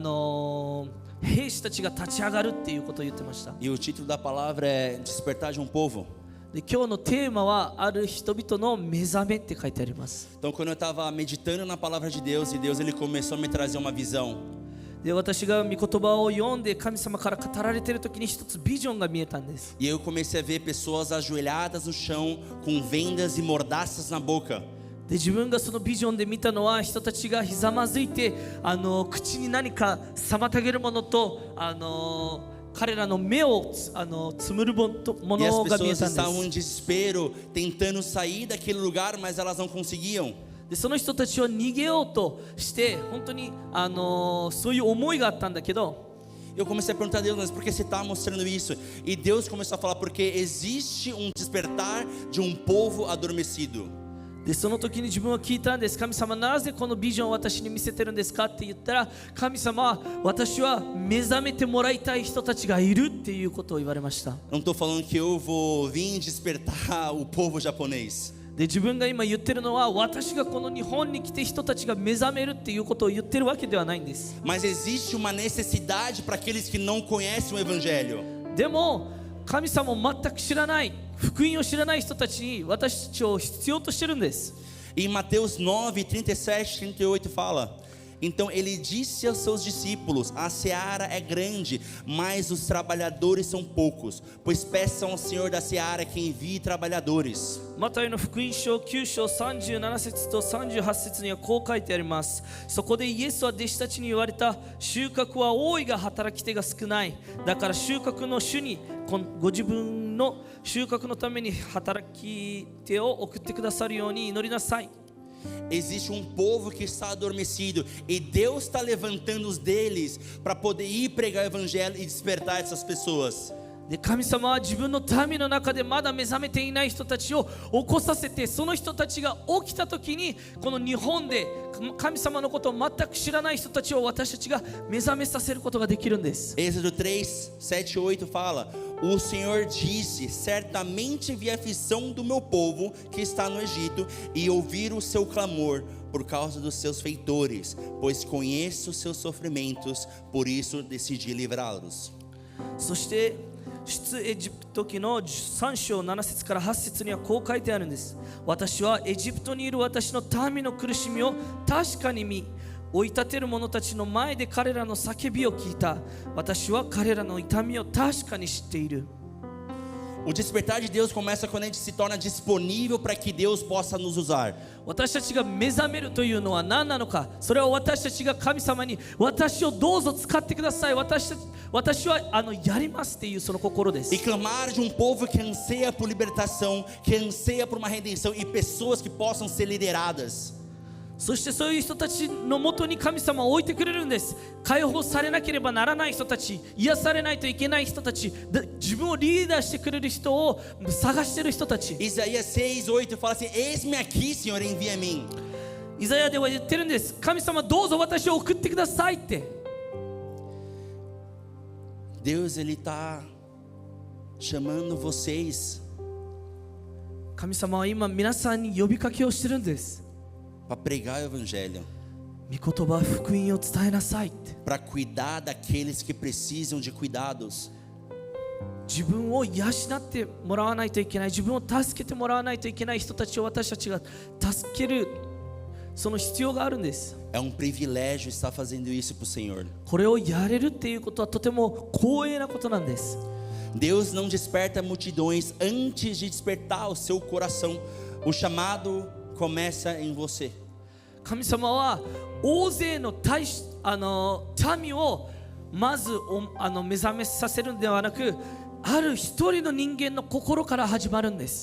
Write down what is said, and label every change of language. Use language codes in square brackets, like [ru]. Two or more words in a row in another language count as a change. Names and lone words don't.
[ja] 兵士たちが立ち上がるっていうことを言ってました。 [pt] E o título da palavra é Despertar de um Povo. [ja] で今日のテーマはある人々の目覚めって書いてあります。 [pt] Então, quando eu estava meditando na palavra de Deus, e Deus ele começou a me trazer uma visão. [ja] で私が御言葉を読んで神様から語られている時に一つビジョンが見えたんです。 [pt] E eu comecei a ver pessoas ajoelhadas no chão, com vendas e mordaças na boca. [ja] で自分がそのビジョンで見たのは人たちがひざまずいて口に何か妨げるものと彼らの目をつむるも [pt] E as [ja] のが見え [pt] pessoas [ja] たんで [pt] estavam em [ja] す。 [pt] desespero, tentando sair daquele lugar, mas elas não conseguiam. [ja] でその人たちは逃げようとして本当にそういう思いがあったんだけど [pt] Eu comecei a perguntar a Deus, mas por que você está mostrando isso? E Deus começou a falar, porque existe um despertar de um povo adormecido. [ja] でその時に自分は聞いたんです。神様なぜこのビジョンを私に見せてるんですかって言ったら、神様は私は目覚めてもらいたい人たちがいるっていうことを言われました。 [pt] Não estou falando que eu vou vir despertar o povo japonês. [ja] で自分が今言ってるのは私がこの日本に来て人たちが目覚めるっていうことを言ってるわけではないんです。 [pt] Mas existe uma necessidade para aqueles que não conhecem o Evangelho. [ja] でも神様を全く知らない、福音を知らない人たちに私たちを必要としてるんです。 [pt] Em Mateus 9, 37, 38 fala: Então ele disse aos seus discípulos: A seara é grande, mas os trabalhadores são poucos. Pois peçam ao Senhor da seara que envie trabalhadores. [ja] マタイの福音書9章37節と38節にはこう書いてあります。そこでイエスは弟子たちに言われた。収穫は多いが働き手が少ない。だから収穫の主にご自分の収穫のために働き手を送ってくださるように祈りなさい。 [pt] Existe um povo que está adormecido e Deus está levantando os deles para poder ir pregar o Evangelho e despertar essas pessoas. [ja] で神様は自分の民の中でまだ目覚めていない人たちを起こさせて、その人たちが起きた時にこの日本で神様のことを全く知らない人たちを私たちが目覚めさせることができるんです。 [pt] Êxodo 3, 7, 8 fala: O Senhor disse: Certamente vi a aflição do meu povo que está no Egito e ouvir o seu clamor por causa dos seus feitores, pois conheço os seus sofrimentos, por isso decidi livrá-los. [ja] そして出エジプト記の3章7節から8節にはこう書いてあるんです。私はエジプトにいる私の民の苦しみを確かに見、追い立てる者たちの前で彼らの叫びを聞いた。私は彼らの痛みを確かに知っている。 [pt] O despertar de Deus começa quando a gente se torna disponível para que Deus possa nos usar. [ja] 私たちが目覚めるというのは何なのか。それは私たちが神様に私をどうぞ使ってください、私はやりますっていうその心です。 [pt] E clamar de um povo que anseia por libertação, que anseia por uma redenção e pessoas que possam ser lideradas. [ja] そしてそういう人たちのもとに神様を置いてくれるんです。解放されなければならない人たち、癒されないといけない人たち、自分をリーダーしてくれる人を探している人たち。 [pt] Isaías 6, 8 fala assim: Eis-me aqui, Senhor, envia a mim. [ja] イザヤでは言ってるんです。神様どうぞ私を送ってくださいって。 [pt] Deus ele está chamando vocês [ja] 神様は今皆さんに呼びかけをしてるんです。 [pt] para pregar o Evangelho, [ja] 御言葉福音を伝えなさいって。 [pt] para cuidar daqueles que precisam de cuidados. [ja] 自分を養ってもらわないといけない、自分を助けてもらわないといけない人たちを私たちが助けるその必要があるんです。 [pt] É um privilégio estar fazendo isso para o Senhor. [ja] これをやれるっていうことはとても光栄なことなんです。 [pt] Deus não desperta multidões antes de despertar o seu coração. O chamado começa em você. [ja] 神様は大勢の民をまず目覚めさせるのではなく、ある一人の人間の心から始まるんです。